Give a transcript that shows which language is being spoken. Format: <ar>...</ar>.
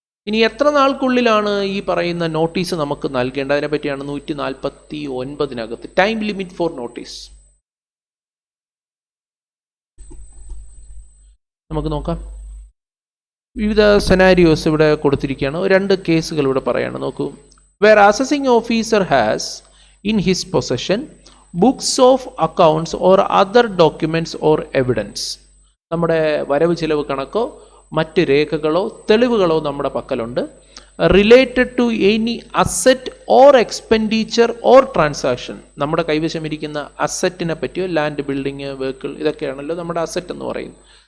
<ml>ഇനി എത്ര നാൾക്കുള്ളിലാണ് ഈ പറയുന്ന നോട്ടീസ് നമുക്ക് നൽകേണ്ടത്, അതിനെ പറ്റിയാണ് 149 ടൈം ലിമിറ്റ് ഫോർ നോട്ടീസ്. നമുക്ക് നോക്കാം. വിവിധ സെനാരിയോസ് ഇവിടെ കൊടുത്തിരിക്കുകയാണ്. 2 കേസുകൾ ഇവിടെ പറയാണ്. നോക്കൂ.</ml> <en>Where assessing officer has in his possession books of accounts or other documents or evidence.</en> <ml>നമ്മുടെ വരവ് ചിലവ് കണക്കോ മറ്റ് രേഖകളോ തെളിവുകളോ നമ്മുടെ പക്കലുണ്ട്.</ml> <en>Related to any asset or expenditure or transaction.</en> <ml>നമ്മുടെ കൈവശം ഇരിക്കുന്ന അസറ്റിനെ പറ്റിയോ, ലാൻഡ്, ബിൽഡിങ്, വെഹിക്കിൾ, ഇതൊക്കെയാണല്ലോ നമ്മുടെ അസറ്റ് എന്ന് പറയുന്നത്.</ml>